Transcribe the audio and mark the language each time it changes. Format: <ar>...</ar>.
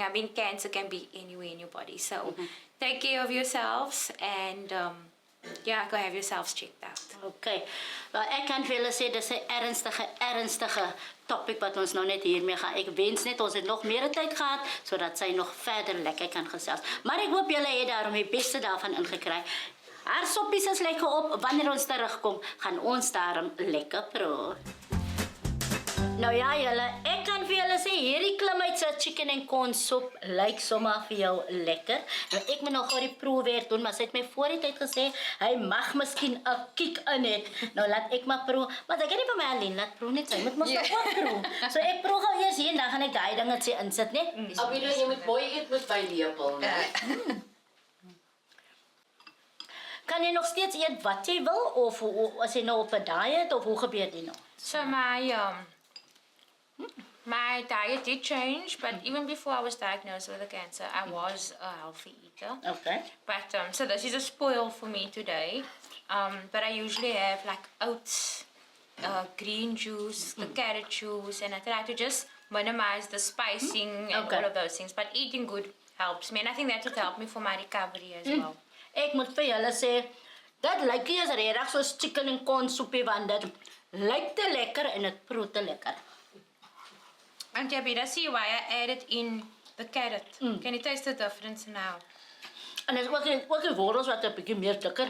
<en>I mean, cancer can be anywhere in your body. So take care of yourselves and go have yourselves checked out. Okay.</en> <af>Wel, ek kan vir julle sê dis 'n ernstige topic wat ons nou net hiermee gaan. Ek wens net ons het nog meer tyd gehad sodat sy nog verder lekker kan gesels. Maar ek hoop julle het daarom die beste daarvan ingekry. Haar soppies is lekker op. Wanneer ons terugkom, gaan ons daarom lekker proe. Nou ja, julle, ek kan vir julle sê hierdie klimuitse chicken en corn soep lyk sommer vir jou lekker. Nou ek moet nog gou die proewerk doen, maar sy het my voor die tyd gesê hy mag miskien 'n kiek in het. Nou laat ek maar proe, maar ek kan nie vir my alleen laat proe net, sy moet mos nog ook proe. So ek proe gou eers hier en dan gaan ek daai dingetjie insit, né? Abidah, jy moet mooi eet met wynlepel, né? Kan jy nog steeds eet wat jy wil of as jy nou op 'n diet of hoe gebeur dit nou?</af> <en>So my diet did change, but even before I was diagnosed with the cancer, I was a healthy eater. Okay. But so this is a spoil for me today. But I usually have like oats, green juice, the carrot juice, and I try to just minimize the spicing and Okay. all of those things. But eating good helps me, and I think that would help me for my recovery as well.</en> <af>Ek moet vir julle sê, dat lyk nie as regtig soos chicken en corn soepie want dit lyk te lekker en dit proe te lekker.</af> <en>And Abidah, see why I added in the carrot. Can you taste the difference now?</en> <af>En dit is ook die wortels wat 'n bietjie meer dikker</af>